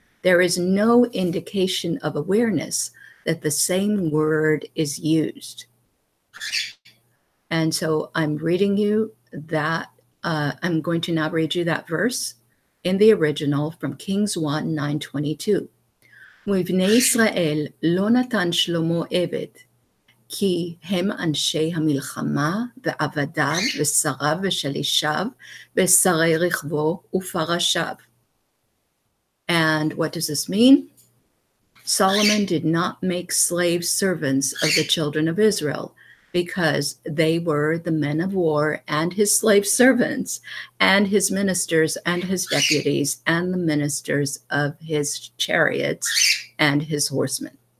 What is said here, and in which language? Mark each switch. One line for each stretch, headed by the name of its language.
English: There is no indication of awareness that the same word is used. And so I'm reading you that, I'm going to now read you that verse in the original from Kings 1, 9:22.
Hebrew: ובני ישראל לא נתן שלמה עבד, כי הם אנשי המלחמה ועבדיו ושריו ושלישיו ושרי רכבו ופרשיו.
English: And what does this mean? Solomon did not make slave servants of the children of Israel, because they were the men of war and his slave servants and his ministers and his deputies and the ministers of his chariots and his horsemen.